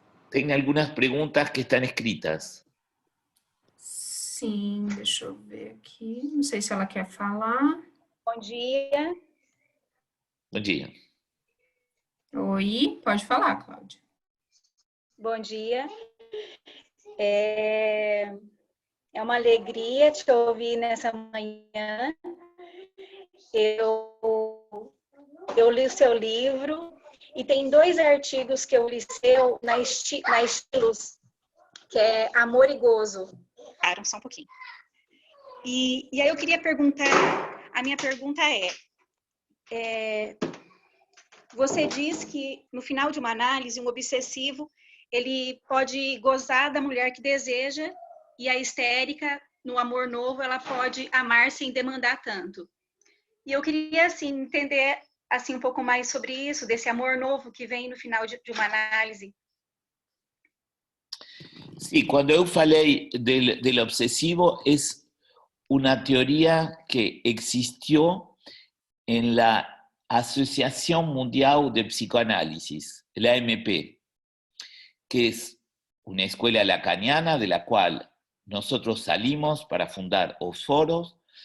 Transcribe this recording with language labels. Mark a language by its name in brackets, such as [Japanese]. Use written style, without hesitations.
[Spanish] Tem algunas preguntas que están escritas. [Portuguese] Sim, deixa eu ver aqui. Não sei se ela quer falar. Bom dia. Bom dia. Oi, pode falar, Cláudia. Bom dia. É uma alegria te ouvir nessa manhã. Eu li o seu livro e tem 2 artigos que eu li seu na Estilos, que é Amor e Gozo. Só um pouquinho. E aí eu queria perguntar, a minha pergunta você diz que no final de uma análise, um obsessivo, ele pode gozar da mulher que deseja e a histérica, no amor novo, ela pode amar sem demandar tanto. E eu queria, assim, entender assim, um pouco mais sobre isso, desse amor novo que vem no final de uma análise. [Spanish] Sí, cuando yo falei del obsesivo, es una teoría que existió en la Asociación Mundial de Psicoanálisis, la AMP, que es una escuela lacaniana de la cual nosotros salimos para fundar os foros.